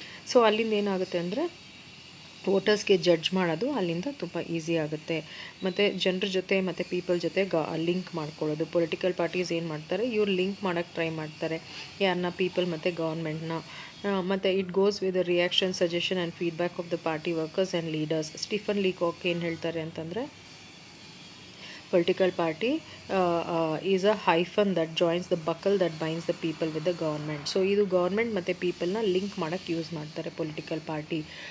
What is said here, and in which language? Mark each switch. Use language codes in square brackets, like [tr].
[kn] So ಅಲ್ಲಿಂದ ಏನಾಗುತ್ತೆ ಅಂದರೆ ವೋಟರ್ಸ್ಗೆ ಜಡ್ಜ್ ಮಾಡೋದು ಅಲ್ಲಿಂದ ತುಂಬ ಈಸಿ ಆಗುತ್ತೆ. ಮತ್ತು ಜನರ ಜೊತೆ ಮತ್ತು ಪೀಪಲ್ ಜೊತೆ ಲಿಂಕ್ ಮಾಡ್ಕೊಳ್ಳೋದು. ಪೊಲಿಟಿಕಲ್ ಪಾರ್ಟೀಸ್ ಏನು ಮಾಡ್ತಾರೆ, ಇವ್ರು ಲಿಂಕ್ ಮಾಡೋಕ್ಕೆ ಟ್ರೈ ಮಾಡ್ತಾರೆ ಯಾರನ್ನ, ಪೀಪಲ್ ಮತ್ತು ಗೌರ್ಮೆಂಟ್ನ. [en] ಮತ್ತು it goes with the reaction, suggestion and feedback of the party workers and leaders. Stephen Leacock [kn] ಏನು ಹೇಳ್ತಾರೆ ಅಂತಂದರೆ, [en] political party is a hyphen that joins the buckle that binds the people with the government. [kn] So ಇದು government ಮತ್ತು ಪೀಪಲ್ನ link ಮಾಡೋಕ್ಕೆ use ಮಾಡ್ತಾರೆ political party.